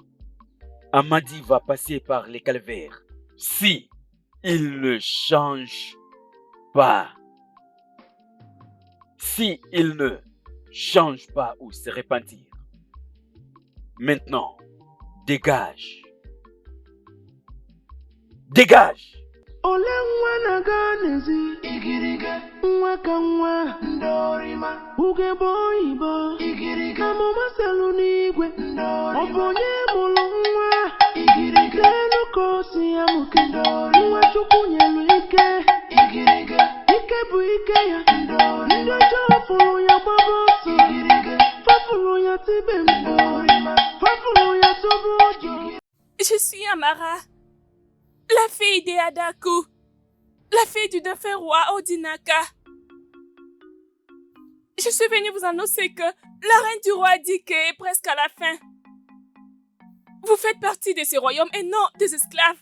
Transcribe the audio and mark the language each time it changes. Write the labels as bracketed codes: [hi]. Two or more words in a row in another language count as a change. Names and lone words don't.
[fr] Amadi va passer par les calvaires si il ne change pas. Si il ne change pas ou se repentir. Maintenant, dégage. Dégage! [ig] Ole nwa na-aga n'ezi igirige nwa ka nwa ndorima ugegbe oyibo igirige amụma selu n'igwe ndorima ọ bụ onye mụrụ nwa igirige n'elu ka o si ya mụke ndorima nwa Chukwu nyelu ike igirige ike bụ ike ya ndorima ndị ọjọọ fụrụ ya gbaba ọsọ igirige fafụrụ ya tibe ndorima fafụrụ ya tụbụ ọjọ. [fr] Je suis Amara, la fille de Adaku, la fille du défunt roi Odinaka. Je suis venue vous annoncer que la reine du roi dit qu'elle est presque à la fin. Vous faites partie de ce royaume et non des esclaves.